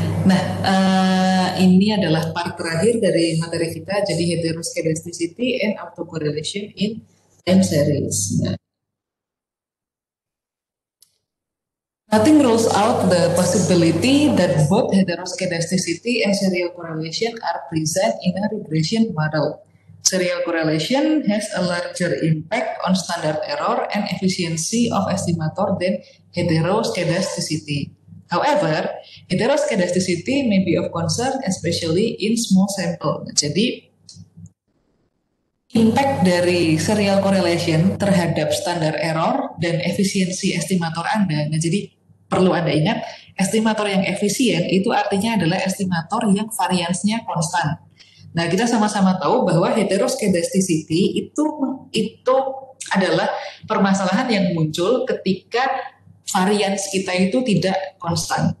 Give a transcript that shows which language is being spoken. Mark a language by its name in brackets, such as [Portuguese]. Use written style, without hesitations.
[Indonesian] Nah, ini adalah part terakhir dari materi kita, jadi heteroscedasticity and autocorrelation in time series. [English] Nah, nothing rules out the possibility that both heteroscedasticity and serial correlation are present in a regression model. Serial correlation has a larger impact on standard error and efficiency of estimator than heteroscedasticity. However, heteroscedasticity may be of concern especially in small sample. [Indonesian] Jadi, impact dari serial correlation terhadap standar error dan efisiensi estimator Anda. Nah, jadi perlu Anda ingat, estimator yang efisien itu artinya adalah estimator yang variansnya konstan. Nah, kita sama-sama tahu bahwa heteroscedasticity itu adalah permasalahan yang muncul ketika varians kita itu tidak konstan.